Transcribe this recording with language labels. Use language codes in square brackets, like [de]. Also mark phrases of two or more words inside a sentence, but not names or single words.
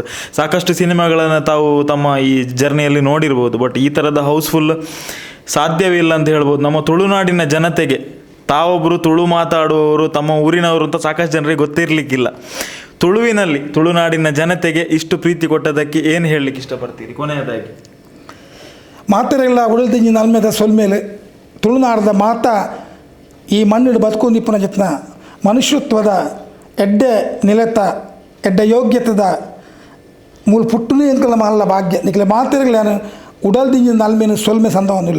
[kn] ಸಾಕಷ್ಟು ಸಿನಿಮಾಗಳನ್ನು ತಾವು ತಮ್ಮ ಈ ಜರ್ನಿಯಲ್ಲಿ ನೋಡಿರ್ಬೋದು, ಬಟ್ ಈ ಥರದ ಹೌಸ್ಫುಲ್ ಸಾಧ್ಯವಿಲ್ಲ ಅಂತ ಹೇಳ್ಬೋದು. ನಮ್ಮ ತುಳುನಾಡಿನ ಜನತೆಗೆ, ತಾವೊಬ್ಬರು ತುಳು ಮಾತಾಡುವವರು, ತಮ್ಮ ಊರಿನವರು ಅಂತ ಸಾಕಷ್ಟು ಜನರಿಗೆ ಗೊತ್ತಿರಲಿಕ್ಕಿಲ್ಲ. ತುಳುವಿನಲ್ಲಿ ತುಳುನಾಡಿನ ಜನತೆಗೆ ಇಷ್ಟು ಪ್ರೀತಿ ಕೊಟ್ಟದಕ್ಕೆ ಏನು ಹೇಳಲಿಕ್ಕೆ ಇಷ್ಟಪಡ್ತೀರಿ ಕೊನೆಯದಾಗಿ? [tcy] ಮಾತೆರೆಲ್ಲ ಉಳಿದಿನ ನಲ್ಮೆದ ಸೊಲ್ಮೇಲೆ ತುಳುನಾಡದ ಮಾತ ಈ ಮಣ್ಣಿಡು ಬದುಕೊಂದಿಪ್ಪನ ಜತ್ನ ಮನುಷ್ಯತ್ವದ ಎಡ್ಡೆ ನಿಲೆತ ಎಡ್ಡೆ ಯೋಗ್ಯತದ ಮೂಲ ಪುಟ್ಟುಲಿ ಎಂಕಲ ಮಲ್ಲ ಭಾಗ್ಯ ನಿಖಲೆ ಮಾತೆರೆಗಳೇನು ಉಡಲ್ದಿಂಜಿನ ನಲ್ಮೇನು ಸೊಲ್ಮೆ ಸಂದವನ್ನಿಲ್ಲ.